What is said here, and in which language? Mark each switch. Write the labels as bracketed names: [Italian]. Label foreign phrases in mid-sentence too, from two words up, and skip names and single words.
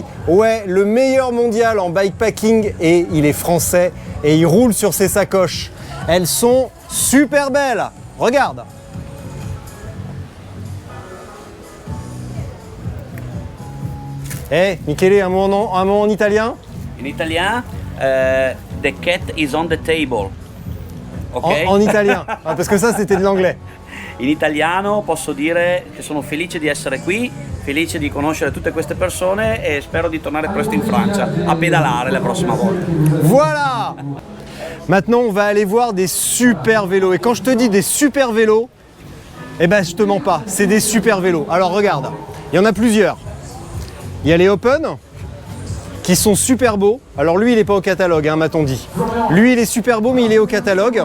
[French] Ouais, le meilleur mondial en bikepacking et il est français et il roule sur ses sacoches. Elles sont super belles. Regarde. Eh, Michele, un mot en italien? In italien, [English] the cat is on the table. [French] Ok? En italien, parce que ça c'était de l'anglais. [Italian] In italiano posso dire che sono felice di essere qui, felice di conoscere tutte queste persone e spero di tornare presto in Francia a pedalare la prossima volta. [French] Voilà! Maintenant on va aller voir des super vélos. Et quand je te dis des super vélos, eh ben je te mens pas, c'est des super vélos. Alors regarde, il y en a plusieurs. Il y a les Open qui sont super beaux. Alors lui il n'est pas au catalogue, hein, m'a-t-on dit. Lui il est super beau mais il est au catalogue.